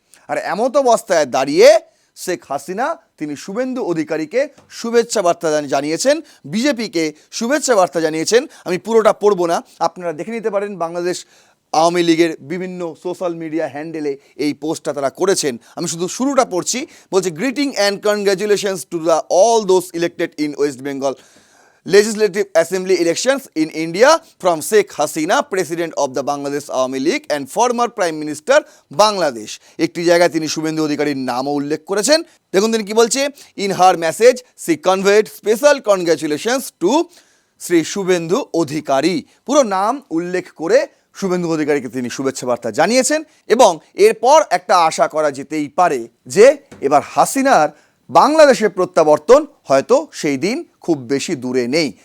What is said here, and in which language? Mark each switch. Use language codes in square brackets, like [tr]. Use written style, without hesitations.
[bn] আর এমত অবস্থায় দাঁড়িয়ে শেখ হাসিনা তিনি শুভেন্দু অধিকারীকে শুভেচ্ছা বার্তা জানিয়েছেন, বিজেপিকে শুভেচ্ছা বার্তা জানিয়েছেন। আমি পুরোটা পড়ব না, আপনারা দেখে নিতে পারেন। বাংলাদেশ আওয়ামী লীগের বিভিন্ন সোশ্যাল মিডিয়া হ্যান্ডেলে এই পোস্টটা তারা করেছেন। আমি শুধু শুরুটা পড়ছি। বলছে, [en] Greeting and congratulations to the all those elected in West Bengal Legislative Assembly elections in India from Sheikh Hasina, President of the Bangladesh Awami League and former Prime Minister Bangladesh। [bn] একটি জায়গায় তিনি শুভেন্দু অধিকারীর নামও উল্লেখ করেছেন। দেখুন তিনি কি বলছে, [en] in her message she conveyed special congratulations to [bn] Shri Suvendu Adhikari. পুরো নাম উল্লেখ করে শুভেন্দু অধিকারীকে তিনি শুভেচ্ছা বার্তা জানিয়েছেন। এবং এরপর একটা আশা করা যেতেই পারে যে এবার হাসিনার বাংলাদেশে প্রত্যাবর্তন হয়তো সেই দিন খুব বেশি দূরে নেই।